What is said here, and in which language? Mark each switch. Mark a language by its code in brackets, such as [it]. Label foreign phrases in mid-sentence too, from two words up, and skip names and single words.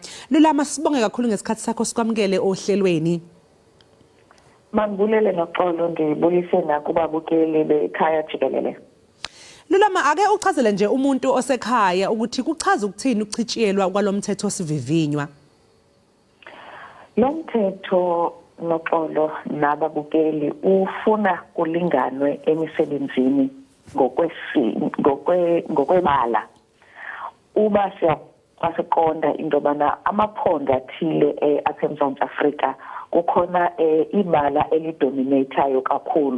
[zu] Lulama, sibonge kakhulu ngesikhathi sakho sikwamukele ohlelweni. Mangibulele noxolo ngibulise nakubabukeli bekhaya Jikelele. Lulama, ake uchazele nje umuntu osekhaya ukuthi kuchaza ukuthini ukuchitshiyelwa kwalomthetho sivivinywa. [xh] Lo mthetho noxolo nababukeli ufuna kulinganwe emisebenzini ngokwebala. Uba siyaseqonda into yobana amaphondo athile aseMzantsi Afrika kukhona ibala elidominateayo kakhulu.